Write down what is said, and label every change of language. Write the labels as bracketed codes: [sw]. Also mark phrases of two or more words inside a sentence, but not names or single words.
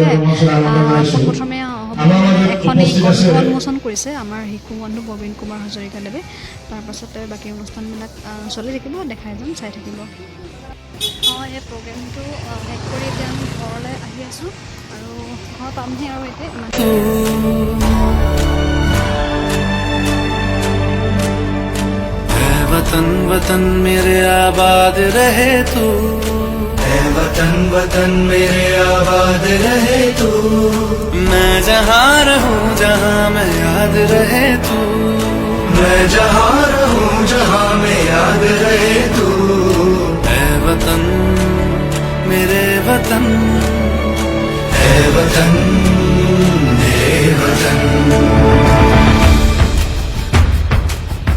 [as] প্ৰথমে এখন উন্মোচন কৰিছে আমাৰ শিশু বন্ধু প্ৰবীণ কুমাৰ হাজৰিকাদেৱে। তাৰপাছতে বাকী অনুষ্ঠানবিলাক চলি থাকিব, দেখাই যাম, চাই থাকিব। এই প্ৰগ্ৰেমটো শেষ কৰি এতিয়া আমি ঘৰলৈ আহি আছোঁ আৰু ঘৰ পামহি আৰু এতিয়া ইমান। [hi] वतन वतन मेरे आबाद रहे तू, वतन वतन मेरे आबाद रहे तू, मैं जहाँ रहूँ जहाँ मैं याद रहे तू, मैं जहाँ रहूँ जहाँ मैं याद रहे तू, ऐ वतन मेरे वतन, ऐ वतन मेरे वतन।